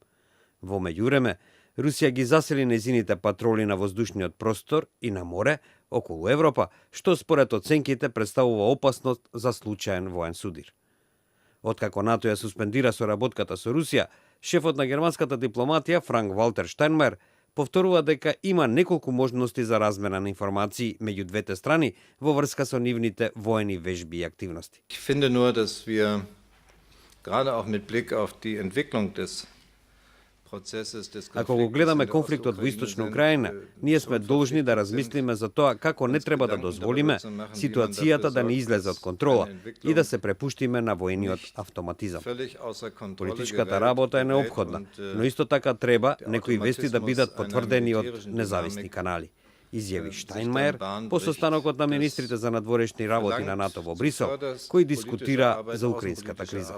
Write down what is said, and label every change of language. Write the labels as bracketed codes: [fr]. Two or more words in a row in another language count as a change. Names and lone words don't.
[mk] Во меѓувреме, Русија ги засили нејзините патроли на воздушниот простор и на море околу Европа, што според оценките представува опасност за случаен воен судир. Откако НАТО ја суспендира соработката со Русија, шефот на германската дипломатија Франк Валтер Штајнмајер повторува дека има неколку можности за размена на информации меѓу двете страни во врска со нивните воени вежби и активности. [de] Ich finde nur, dass wir gerade auch mit Blick auf die Entwicklung des [mk] Ако го гледаме конфликтот во Источна Украина, ние сме должни да размислиме за тоа како не треба да дозволиме ситуацијата да не излезе од контрола и да се препуштиме на воениот автоматизам. Политичката работа е неопходна, но исто така треба некои вести да бидат потврдени од независни канали, изјави Штајнмајер по состанокот на министрите за надворешни работи на НАТО во Брисел, кој дискутира за украинската криза.